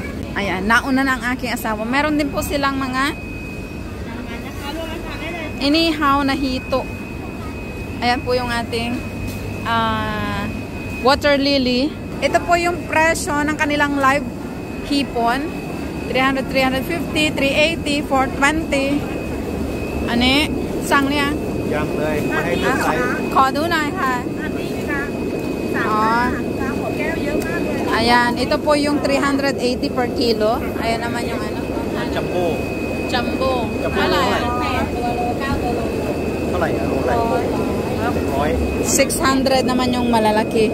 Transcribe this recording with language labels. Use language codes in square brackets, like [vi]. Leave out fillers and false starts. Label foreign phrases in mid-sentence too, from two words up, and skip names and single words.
[tl] Ayan, nauna na ang aking asawa. Meron din po silang mga inihaw na hito. Ayan po yung ating water lily. Ito po yung presyo ng kanilang live hipon. 300, 350, 380, 420. Ano eh? Sang niya? [th] Yangเลยมาให้ดูไซส์ ขอดูหน่อยค่ะ [tl] Ayan, ito po yung 380 [en] per kilo. [tl] Ayan naman yung ano. Jumbo. Jumbo. Alay. 600 naman yung malalaki.